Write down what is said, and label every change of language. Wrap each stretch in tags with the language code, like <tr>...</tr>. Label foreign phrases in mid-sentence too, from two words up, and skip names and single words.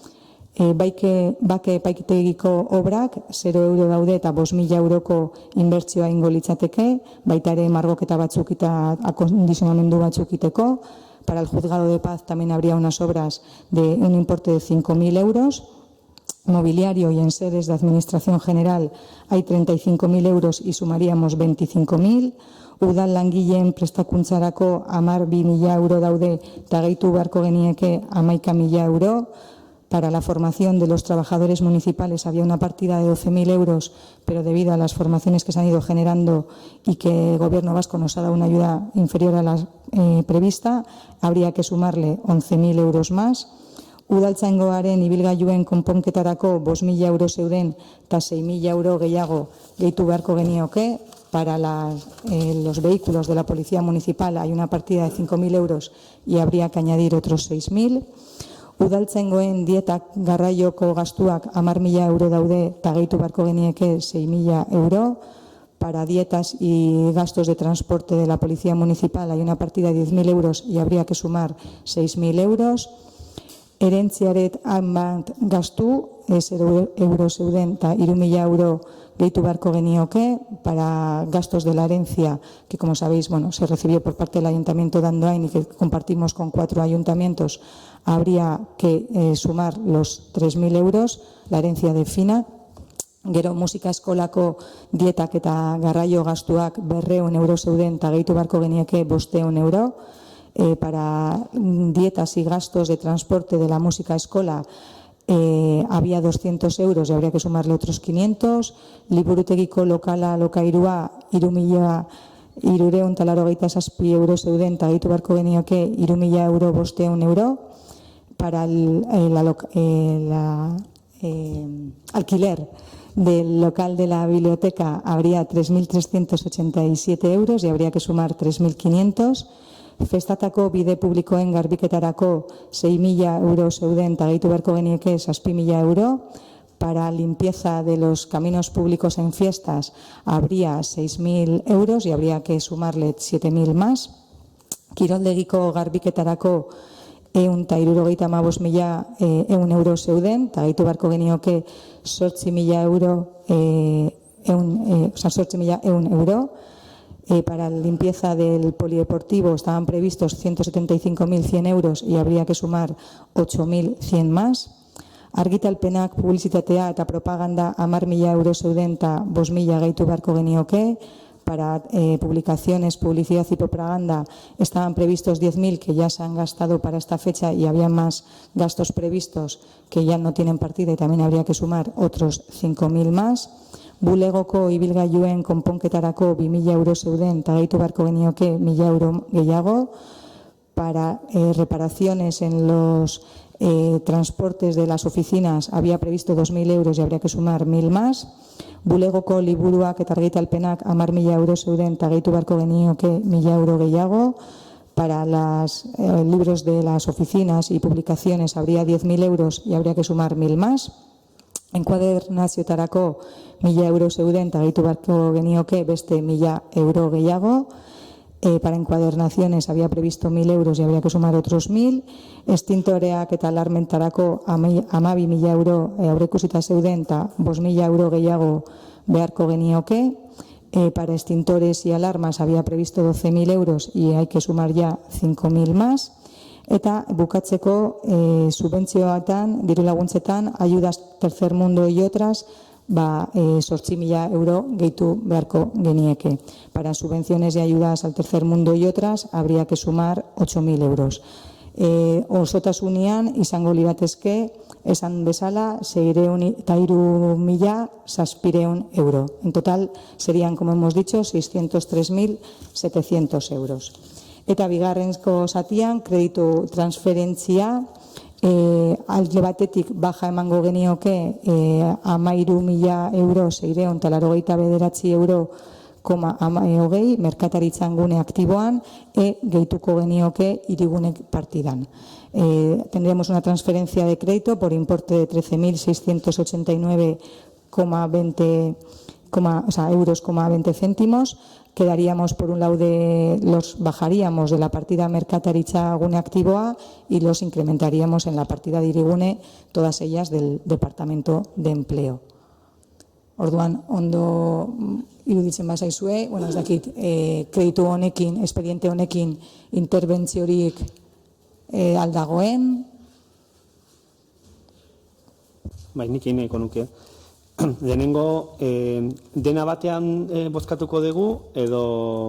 <eu>Bake epaitegiko obrak 0 euro daude eta 5.000 euroko inbertsioa ingo litzateke, baita ere margoketa batzuk eta akondizionamendu batzuk iteko.</eu> <es>Para el Juzgado de Paz también habría unas obras de un importe de 5.000 euros. Mobiliario y en sedes de Administración General hay 35.000 euros y sumaríamos 25.000.</es> <eu>Udal langileen prestakuntzarako 12.000 euro daude eta gehitu beharko genieke 11.000 euro.</eu> <es>Para la formación de los trabajadores municipales había una partida de 12.000 euros, pero debido a las formaciones que se han ido generando y que el Gobierno vasco nos ha dado una ayuda inferior a la prevista, habría que sumarle 11.000 euros más.</es> <eu>Udaltzaingoaren ibilgailuen konponketarako 5.000 euro zeuden eta 6.000 euro gehiago gehitu beharko genioke.</eu> <es>Para los vehículos de la Policía Municipal hay una partida de 5.000 euros y habría que añadir otros 6.000.</es> <eu>Udaltzaingoen dietak garraioko gastuak 10.000 euro daude eta gehitu beharko genieke 6.000 euro.</eu> <es>Para dietas y gastos de transporte de la Policía Municipal hay una partida de 10.000 euros y habría que sumar 6.000 euros.</es> <eu>Erentziaret hainbat gastu, 0 euro zeuden eta 3.000 euro gehitu beharko genioke.</eu> <es>Para gastos de la herencia, que como sabéis, se recibió por parte del Ayuntamiento de Andoain y que compartimos con 4 ayuntamientos, habría que sumar los 3.000 euros, la herencia de Fina.</es> <eu>Gero musika eskolako dietak eta garraio gastuak 200 euro zeuden eta gehitu beharko genieke 500 euro.</eu> <es>Para dietas y gastos de transporte de la música escola había 200 euros y habría que sumarle otros 500.</es> <eu>Liburutegiko lokala lokairua 3.387 euro zeuden eta gehitu beharko genioke 3.000 euro 500 euro.</eu> <es>Para el alquiler del local de la biblioteca habría 3.387 euros y habría que sumar 3.500.</es> <eu>Festatako bide publikoen garbiketarako 6.000 euro zeuden eta gehitu beharko genieke 7.000 euro.</eu> <es>Para limpieza de los caminos públicos en fiestas habría 6.000 euros y habría que sumarle 7.000 más.</es> <eu>Kiroldegiko garbiketarako 175.000 euro zeuden eta gehitu beharko genioke 8.000 euro.</eu> <es>Para la limpieza del polideportivo estaban previstos 175.100 euros y habría que sumar 8.100 más.</es> <eu>Argitalpenak, publizitatea eta propaganda 10.000 euro zeuden eta 5.000 gehitu beharko genioke.</eu> <es>Para publicaciones, publicidad y propaganda estaban previstos 10.000 que ya se han gastado para esta fecha y había más gastos previstos que ya no tienen partida y también habría que sumar otros 5.000 más.</es> <eu>Bulegoko ibilgailuen konponketarako 2.000 euro zeuden eta gehitu beharko genioke 1.000 euro gehiago.</eu> <es>Para reparaciones en los transportes de las oficinas había previsto 2.000 euros y habría que sumar 1.000 más.</es> <eu>Bulegoko liburuak eta argitalpenak 10.000 euro zeuden eta gehitu beharko genioke 1.000 euro gehiago.</eu> <es>Para los libros de las oficinas y publicaciones habría 10.000 euros y habría que sumar 1.000 más.</es> <eu>Enkuadernazioetarako 1.000 euro zeuden eta gehitu beharko genioke beste 1.000 euro gehiago.</eu> <es>Para encuadernaciones había previsto 1.000 euros y habría que sumar otros 1.000.</es> <eu>Estintoreak eta alarmentarako 12.000 euro aurreikusita zeuden eta 5.000 euro gehiago beharko genioke.</eu> <es>Para extintores y alarmas había previsto 12.000 euros y hay que sumar ya 5.000 más.</es> <eu>Eta bukatzeko subentzioetan, diru laguntzetan,</eu> <es>ayudas tercer mundo y otras,</es> <eu>8.000 euro gehitu beharko genieke.</eu> <es>Para subvenciones y ayudas al tercer mundo y otras habría que sumar 8.000 euros.</es> <eu>Osotasunean izango liratezke, esan bezala, 603.700 euro.</eu> <es>En total serían, como hemos dicho, 603.700 euros.</es> <eu>Eta bigarrenko zatian, kreditu transferentzia, alde batetik baja emango genioke 13.000 euro, 689 euro €13,20 merkataritzan gune aktiboan gehituko genioke hirigune partidan.</eu> <es>Tendremos una transferencia de crédito por importe de 13.689,20 céntimos. Quedaríamos, por un lado, los bajaríamos de la partida</es> <eu>merkataritza gune aktiboa</eu> <es>y los incrementaríamos en la partida de hirigune, todas ellas del Departamento de Empleo.</es> <eu>Orduan, ondo iruditzen bazaizue, ez dakit, kreditu honekin, espediente honekin interbentziorik aldagoen. Bai, nik egin nahiko nuke. Lehenengo, dena batean bozkatuko dugu, edo...</eu>